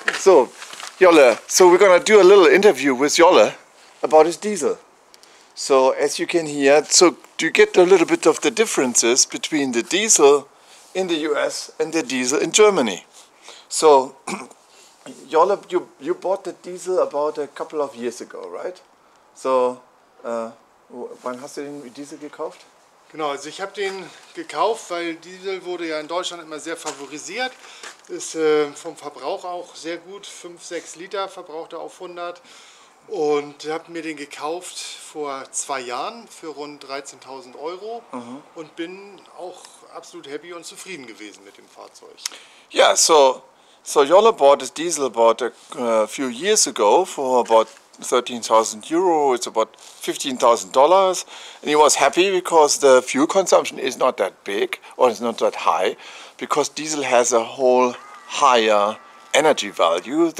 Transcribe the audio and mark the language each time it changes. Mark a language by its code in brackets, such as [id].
[en] So, Jolle, so we're gonna do a little interview with Jolle about his diesel. So, as you can hear, so do you get a little bit of the differences between the diesel in the US and the diesel in Germany? So, Jolle, you bought the diesel about a couple of years ago, right? [de] So, wann hast du den Diesel gekauft? Genau, also ich habe den gekauft, weil Diesel wurde ja in Deutschland immer sehr favorisiert. Ist vom Verbrauch auch sehr gut, 5-6 Liter verbraucht er auf 100. Und habe mir den gekauft vor 2 Jahren für rund 13.000 € und bin auch absolut happy und zufrieden gewesen mit dem Fahrzeug. [en] Yeah, so Jolle bought his diesel about a few years ago for about 13,000 €, it's about $15,000, and he was happy because the fuel consumption is not that big or it's not that high, because diesel has a whole higher energy value.